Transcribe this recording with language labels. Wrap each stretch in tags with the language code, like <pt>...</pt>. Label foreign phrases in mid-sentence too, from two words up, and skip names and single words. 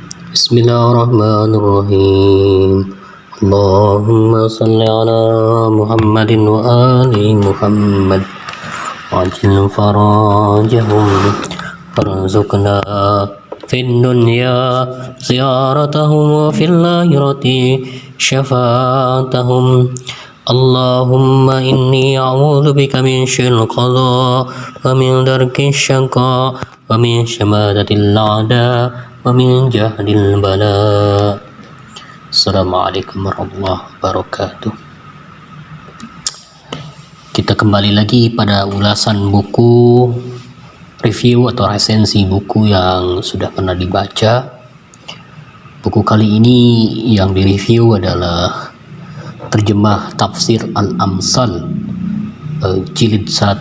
<ar>بسم الله الرحمن الرحيم. اللهم صل على محمد وآل محمد وعجل فرجهم وارزقنا في الدنيا زيارتهم وفي الآخرة شفاعتهم. اللهم إني أعوذ بك من شر القضاء ومن درك الشقاء ومن شماتة الأعداء ومن جهد البلاء. السلام عليكم ورحمة الله وبركاته.</ar> <id>Kita kembali lagi pada ulasan buku review atau resensi buku yang sudah pernah dibaca. Buku kali ini yang direview adalah terjemah Tafsir Al-Amsal jilid 1.</id>